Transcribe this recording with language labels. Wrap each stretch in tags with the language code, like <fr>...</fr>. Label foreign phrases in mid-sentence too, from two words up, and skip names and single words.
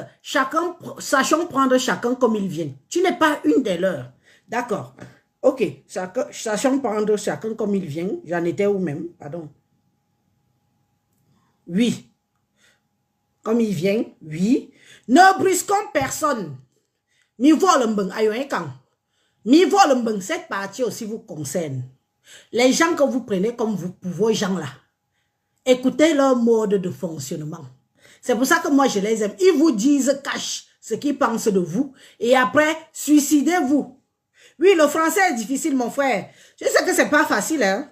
<fr>Sachons prendre chacun comme il vient. Tu n'es pas une des leurs. D'accord. Ok, sachons prendre chacun comme il vient. J'en étais où même, pardon. Oui. Comme il vient, oui. Ne brusquons personne. Mi volembeng ayoekan. Mi volembeng, cette partie aussi vous concerne. Les gens que vous prenez comme vos gens là. Écoutez leur mode de fonctionnement. C'est pour ça que moi je les aime. Ils vous disent cache ce qu'ils pensent de vous. Et après, suicidez-vous. Oui, le français est difficile, mon frère. Je sais que c'est pas facile, hein.</fr>